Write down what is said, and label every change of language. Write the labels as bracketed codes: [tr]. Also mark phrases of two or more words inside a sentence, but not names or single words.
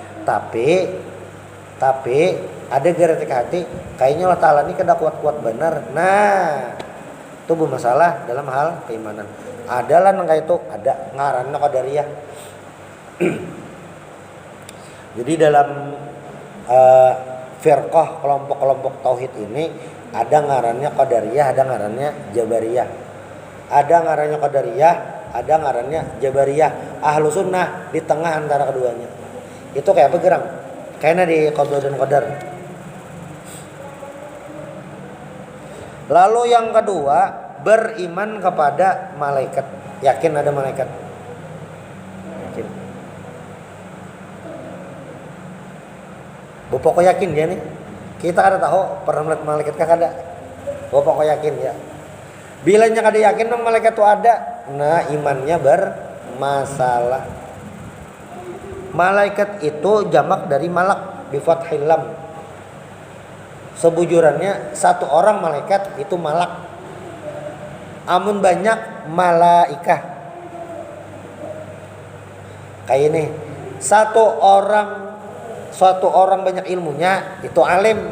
[bjn] Tapi ada geretik hati, kayaknya Allah Ta'ala ini kada kuat-kuat benar. [id] Nah, itu bermasalah dalam hal keimanan. [bjn] Adalah nang itu ada ngaranna qadariyah. Jadi dalam firqah kelompok-kelompok tauhid ini ada ngarannya qadariyah, ada ngarannya jabariyah. Ada ngarannya qadariyah, ada ngarannya jabariyah. [id] Ahlu sunnah di tengah antara keduanya. [bjn] Itu kayak apa gerang? [id] Kayaknya di qada dan qadar. Lalu yang kedua, beriman kepada malaikat. Yakin ada malaikat. Yakin. [bjn] Bapak yakin dia nih? Kita kada tahu pernah melihat malaikat kah kada? Bapak yakin ya. Bilanya kada yakin dong malaikat itu ada, nah imannya bermasalah. [id] Malaikat itu jamak dari malak [ar] بفتح اللام. [bjn] Sebujurannya satu orang malaikat itu malak. Amun banyak malaikah. [id] Kayak ini. Suatu orang banyak ilmunya itu alim.